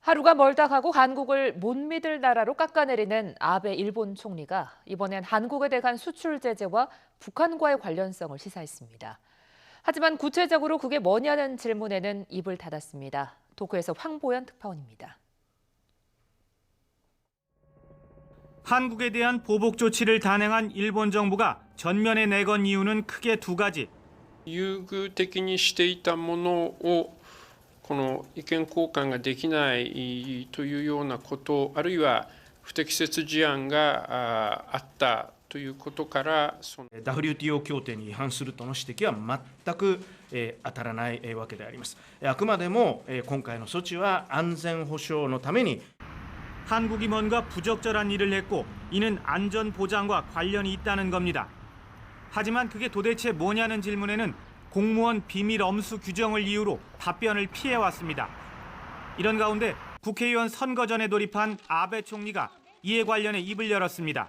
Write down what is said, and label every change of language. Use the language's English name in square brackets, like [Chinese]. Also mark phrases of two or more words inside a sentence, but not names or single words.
[Korean] 하루가 멀다 하고 한국을 못 믿을 나라로 깎아내리는 아베 일본 총리가 이번엔 한국에 대한 수출 제재와 북한과의 관련성을 시사했습니다. 하지만 구체적으로 그게 뭐냐는 질문에는 입을 닫았습니다. 도쿄에서 황보연 특파원입니다. 한국에 대한 보복 조치를 단행한 일본 정부가 전면에 내건 이유는 크게 두 가지. [Japanese] 優遇的にしていたものをこの意見交換ができないというようなこと、あるいは不適切事案があったということから、 WTO 協定に違反するとの指摘は全く当たらないわけであります。あくまでも今回の措置は安全保障のために [Korean] 한국이 뭔가 부적절한 일을 했고 이는 안전 보장과 관련이 있다는 겁니다. 하지만 그게 도대체 뭐냐는 질문에는 공무원 비밀 엄수 규정을 이유로 답변을 피해왔습니다. 이런 가운데 국회의원 선거 전에 돌입한 아베 총리가 이에 관련해 입을 열었습니다.